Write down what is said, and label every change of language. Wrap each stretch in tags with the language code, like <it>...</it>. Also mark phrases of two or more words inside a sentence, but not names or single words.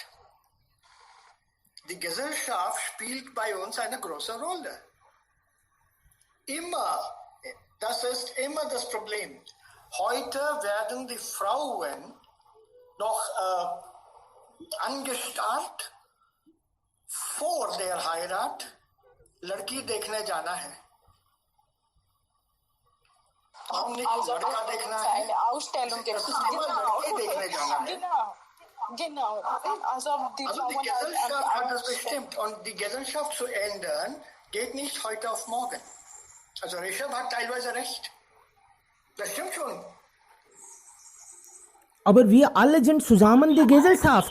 <de>Die Gesellschaft spielt bei uns eine große Rolle. Immer. Das ist immer das Problem. Heute werden die Frauen noch angestarrt vor der Heirat.</de> <hi>लड़की देखने जाना है.</hi> <de>Warum nicht</de> <hi>लड़का देखना है?</hi> <de>Eine Ausstellung gibt. Genau. Also die Gesellschaft hat das bestimmt und die Gesellschaft zu ändern geht nicht heute auf morgen. Also Rishabh hat teilweise recht. Das stimmt schon. Aber wir alle sind zusammen die Gesellschaft.</de>